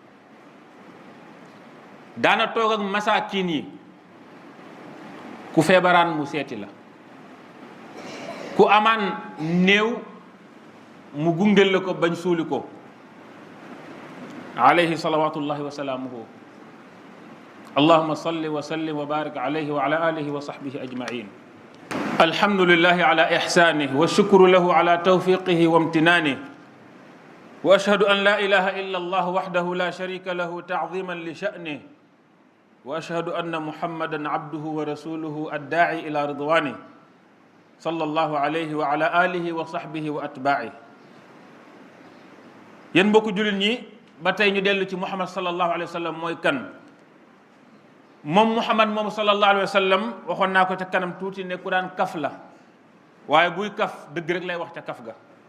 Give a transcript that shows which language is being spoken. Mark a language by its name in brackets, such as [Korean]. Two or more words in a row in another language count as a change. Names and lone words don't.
[Wolof] daana toog ak masaakin yi, ku feebaraan mu seeti la, ku amaan néew mu gungel la ko bañ suuli ko, [Arabic] عليه صلوات الله وسلامه. اللهم صل وسلم وبارك عليه وعلى آله وصحبه أجمعين. الحمد لله على إحسانه والشكر له على توفيقه وامتنانه وأشهد أن لا إله إلا الله وحده لا شريك له تعظيما لشأنه وأشهد أن محمدا عبده ورسوله الداعي إلى رضوانه صلى الله عليه وعلى آله وصحبه وأتباعه. [Wolof] yéen mbokku jullit ñi ba tey ñu dellu ci Muhammad [Arabic] صلى الله عليه وسلم [Wolof] mooy kan. moom Muhammad moom [Arabic] صلى الله عليه وسلم [Wolof] waxoon naa ko ca kanam tuuti ne ku daan kaf la, waaye buy kaf dëgg rek lay wax ca kaf ga.